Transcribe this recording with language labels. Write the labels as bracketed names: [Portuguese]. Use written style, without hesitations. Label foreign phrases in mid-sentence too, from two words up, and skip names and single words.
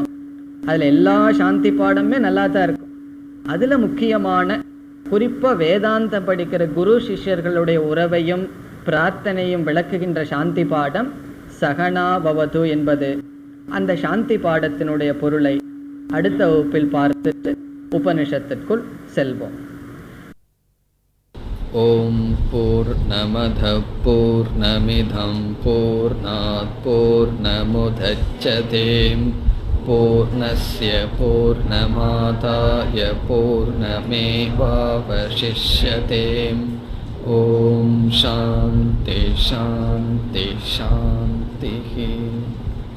[Tamil] அதில் எல்லா சாந்தி பாடமே நல்லா தான் இருக்கும். அதில் முக்கியமான குறிப்பாக வேதாந்தம் படிக்கிற குரு சிஷ்யர்களுடைய உறவையும் பிரார்த்தனையும் விளக்குகின்ற சாந்தி பாடம் [Sanskrit] सह नौ भवतु [Tamil] என்பது. அந்த சாந்தி பாடத்தினுடைய பொருளை அடுத்த வகுப்பில் பார்த்துட்டு உபனிஷத்திற்குள் செல்வோம். [Sanskrit] ओं पूर्णमद पूर्णमिदं पूर्णात् पूर्णमुदच्यते पूर्णस्य पूर्णमादाय पूर्णमेवावशिष्यते. ओं शान्ति शान्ति शान्ति.